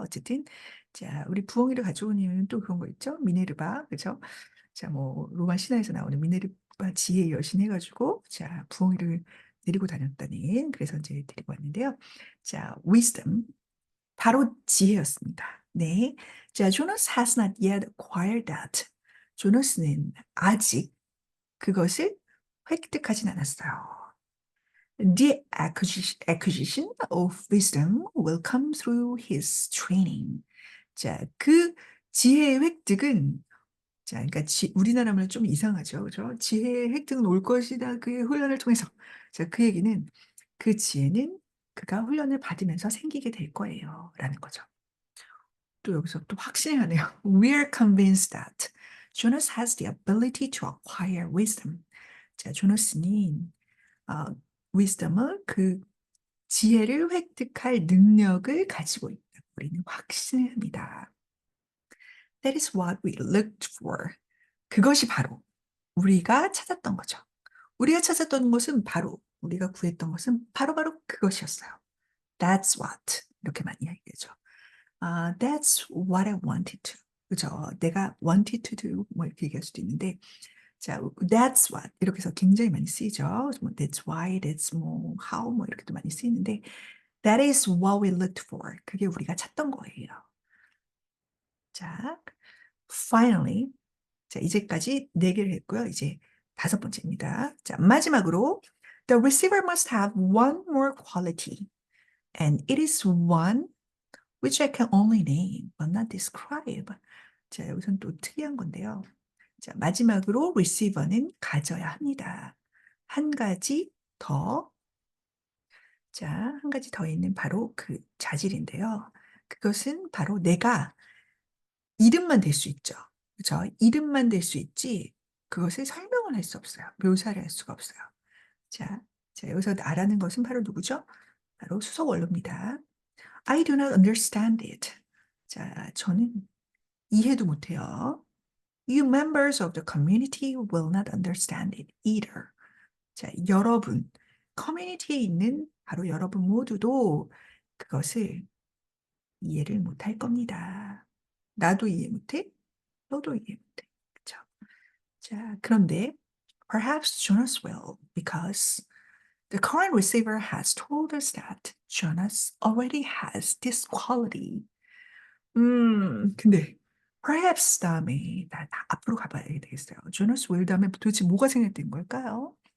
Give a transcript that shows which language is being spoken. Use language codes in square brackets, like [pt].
[ko] 어쨌든, 자, 우리 부엉이를 가져온 이유는 또 그런 거 있죠? 미네르바, 그죠? 자, 뭐, 로마 신화에서 나오는 미네르바 지혜의 여신 해가지고, 자, 부엉이를 데리고 다녔다는, 그래서 이제 데리고 왔는데요. 자, wisdom, 바로 지혜였습니다. 네. [en] 자, Jonas has not yet acquired that. [ko] 조너스는 아직 그것을 획득하진 않았어요. [en] The acquisition of wisdom will come through his training. 자, 그 [ko] 지혜의 획득은 자, 그러니까 우리나라면 좀 이상하죠, 그죠? 지혜의 획득은 올 것이다. 그의 훈련을 통해서. 자, 그 얘기는 그 지혜는 그가 훈련을 받으면서 생기게 될 거예요. 라는 거죠. 또 여기서 또 확신하네요. [en] We're convinced that Jonas has the ability to acquire wisdom. [ko] 자, 조나스는 wisdom을 그 지혜를 획득할 능력을 가지고 있다. 우리는 확신합니다. [en] That is what we looked for. [ko] 그것이 바로 우리가 찾았던 거죠. 우리가 찾았던 것은 바로 우리가 구했던 것은 바로바로 그것이었어요. [en] That's what [ko] 이렇게 많이 얘기하죠. [en] That's what I wanted to. 그죠? [ko] 내가 [en] wanted to do [ko] 뭐 이렇게 얘기할 수도 있는데 자, [en] that's what [ko] 이렇게 해서 굉장히 많이 쓰이죠. [en] 뭐 that's why, that's 뭐 how 뭐 [ko] 이렇게도 많이 쓰이는데 [en] that is what we looked for. [ko] 그게 우리가 찾던 거예요. 자, finally 자, 이제까지 네 개를 했고요. 이제 다섯 번째입니다. [en] 자, 마지막으로 the receiver must have one more quality and it is one which I can only name but not describe. [ko] 자, 여기서는 또 특이한 건데요. 자, 마지막으로 receiver는 가져야 합니다. 한 가지 더, 자, 한 가지 더 있는 바로 그 자질인데요. 그것은 바로 내가 이름만 될 수 있죠. 그렇죠? 이름만 될 수 있지 그것을 설명을 할 수 없어요. 묘사를 할 수가 없어요. 자, 자, 여기서 나라는 것은 바로 누구죠? 바로 수석 원로입니다. [en] I do not understand it. [ko] 자, 저는 이해도 못해요. [en] You members of the community will not understand it either. [ko] 자, 여러분, 커뮤니티에 있는 바로 여러분 모두도 그것을 이해를 못할 겁니다. 나도 이해 못해? 너도 이해 못해. 그쵸? [en] 자, 그런데 perhaps Jonas will because the current receiver has told us that Jonas already has this quality. [ko] 근데 perhaps 다음에 다 앞으로 가봐야 되겠어요. [en] Jonas will [ko] 다음에 도대체 뭐가 생략된 걸까요?